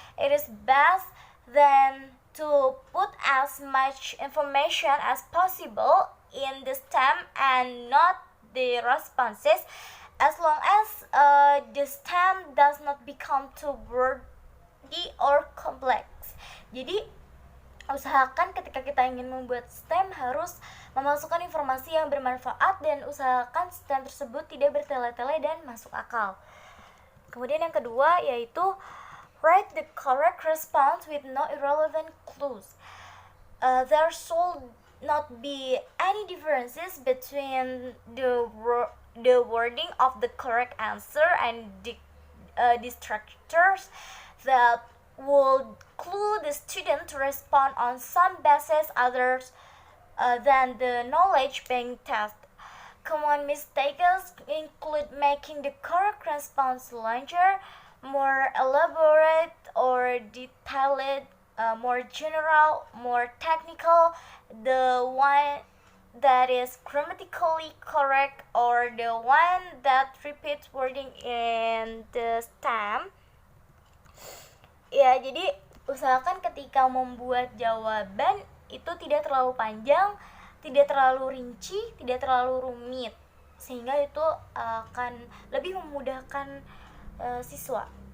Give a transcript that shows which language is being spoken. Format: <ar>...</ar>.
<en>It is best then to put as much information as possible in the stem and not the responses, as long as the stem does not become too wordy or complex.</en> <id>Jadi usahakan ketika kita ingin membuat stem harus memasukkan informasi yang bermanfaat dan usahakan stem tersebut tidak bertele-tele dan masuk akal. Kemudian yang kedua yaitu</id> <en>write the correct response with no irrelevant clues. There should not be any differences between the wording of the correct answer and the distractors that would clue the student to respond on some basis others than the knowledge being tested. Common mistakes include making the correct response longer, more elaborate or detailed, more general, more technical, the one that is grammatically correct, or the one that repeats wording in the stem.</en> <id>Ya, jadi usahakan ketika membuat jawaban itu tidak terlalu panjang, tidak terlalu rinci, tidak terlalu rumit, sehingga itu akan lebih memudahkan siswa.</id>